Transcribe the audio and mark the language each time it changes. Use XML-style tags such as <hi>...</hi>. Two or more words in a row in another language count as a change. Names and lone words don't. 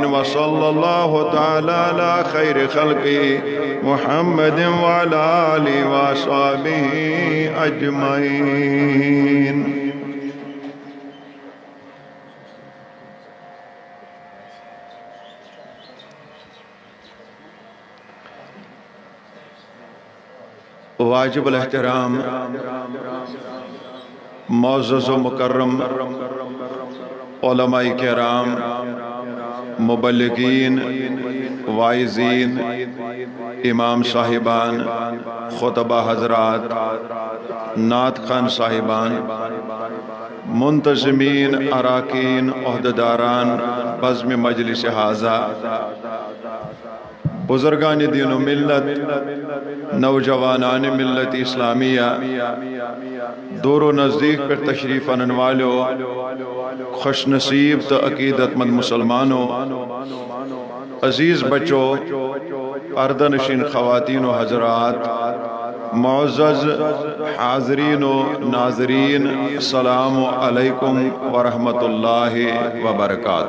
<ar>وصلى الله تعالى على خير خلقه محمد وعلى آله وصحبه أجمعين.</ar> <ur>واجب الاحترام معزز و مکرم علماء کرام، مبلغین، واعظین، امام صاحبان، خطبہ حضرات، نعت خوان صاحبان، منتظمین، اراکین، عہدیداران بزم مجلس حاضہ، بزرگان دین و ملت، نوجوانان ملت اسلامیہ، دور و نزدیک پر تشریف آنے والوں، خوش نصیب تو عقیدت مند مسلمانوں، عزیز بچوں، پردہ نشین خواتین و حضرات، معزز حاضرین و ناظرین،</ur> <ar>السلام علیکم ورحمۃ اللہ وبرکاتہ۔</ar>